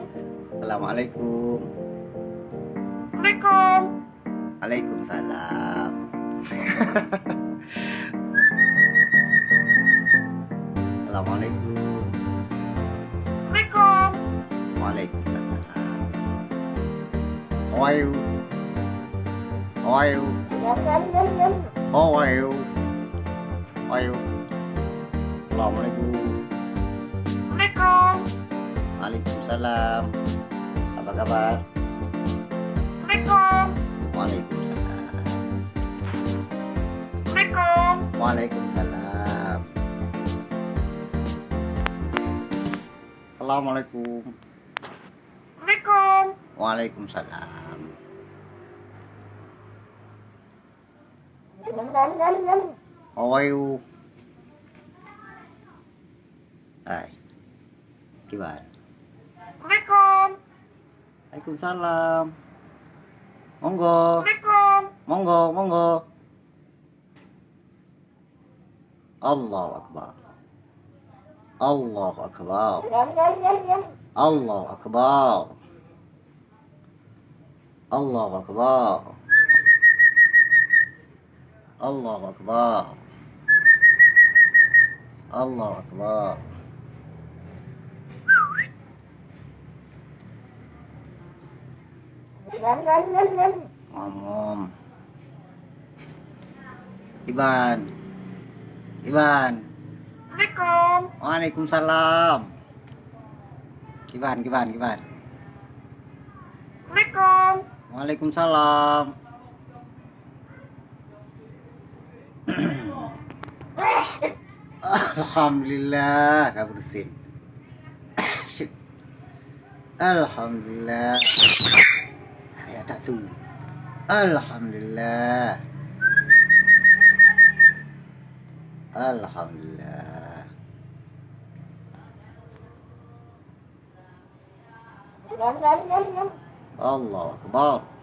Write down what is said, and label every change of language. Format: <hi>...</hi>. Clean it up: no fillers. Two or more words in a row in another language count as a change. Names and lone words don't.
<ar>Assalamualaikum. Waalaikumsalam. وعليكم السلام. السلام عليكم. Waalaikumsalam.</ar> <en>How are you? How are you? How are you? How are you?</en> <ar>السلام عليكم. وعليكم السلام.</ar> <id>Apa kabar? Waalaikumsalam.</id> <ar>Waalaikumsalam. Assalamualaikum. Waalaikumsalam.</ar> <en>How are you?</en> <id>Hai. Gimana?</id> <ar>Waalaikumsalam.</ar> <jv>Monggo. Monggo, monggo.</jv> <ar>الله أكبر. الله أكبر. الله أكبر. الله أكبر. الله أكبر. الله أكبر.</ar> <id>Ngomong.</id> <ar>Iban. Waalaikumsalam. Waalaikumsalam.</ar> <id>Alhamdulillah, gak bersin.</id> <ar>Alhamdulillah.</ar> <mad>Ya tak su. Alhamdulillah.</mad> <ar>Alhamdulillah. الله أكبر.</ar>